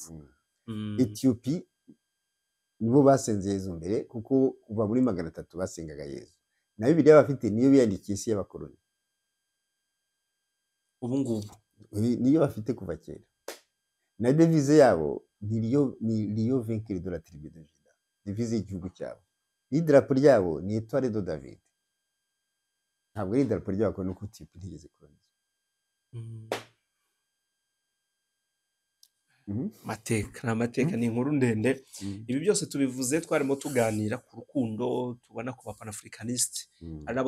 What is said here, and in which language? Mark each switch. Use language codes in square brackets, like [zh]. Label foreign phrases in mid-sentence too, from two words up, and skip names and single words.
[rw] Etiyopi nibo basenze Yezu mbere kuko kuva muri 300 basengaga Yezu na Bibiliya bafite niyo biyandikiye isi y'abakoloni ubu ngubu niyo bafite kuva kera na devize yabo ni [fr] Rio vainqueur de la tribu de Juda [rw] devize y'igihugu cyabo n'idarapo ryabo ni [fr] Etoile de David [rw] ntabwo ari idarapo ryabo nuko Etiyopi ntigeze kolonizwa amateka ni inkuru ndende ibi byose tubivuze twarimo tuganira ku rukundo tubona ku bapanafricanisite ari nabo